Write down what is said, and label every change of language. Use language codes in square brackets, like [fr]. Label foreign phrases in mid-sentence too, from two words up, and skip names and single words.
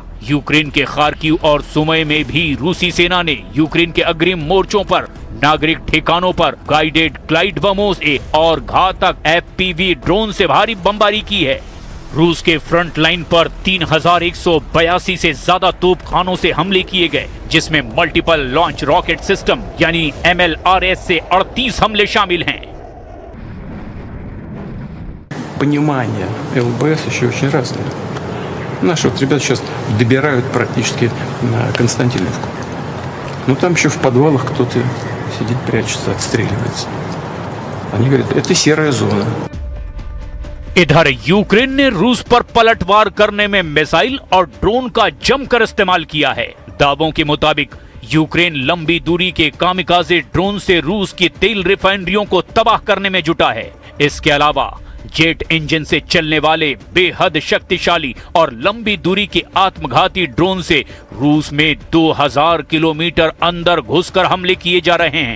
[hi] यूक्रेन के खार्किव और सुमय में भी रूसी सेना ने यूक्रेन के अग्रिम मोर्चों पर नागरिक ठिकानों पर [en] guided glide [hi] बमों से और घातक [en] FPV drone [hi] से भारी बमबारी की है। रूस के [en] front line [hi] पर 3182 से ज्यादा तोपखानों से हमले किए गए, जिसमें [en] multiple launch rocket system [hi] यानी MLRS से 38 हमले शामिल हैं। [ru] Понимание ЛБС еще очень разное. Наши вот ребята сейчас добирают практически на Константиновку. Ну там еще в подвалах кто-то сидит, прячется, отстреливается. Они говорят, это серая зона. [hi] इधर यूक्रेन ने रूस पर पलटवार करने में मिसाइल और ड्रोन का जमकर इस्तेमाल किया है। दावों के मुताबिक यूक्रेन लंबी दूरी के [en] kamikaze drone [hi] से रूस की तेल रिफाइनरियों को तबाह करने में जुटा है। इसके अलावा [en] jet engine [hi] से चलने वाले बेहद शक्तिशाली और लंबी दूरी के आत्मघाती ड्रोन से रूस में 2000 किलोमीटर अंदर घुसकर हमले किए जा रहे हैं।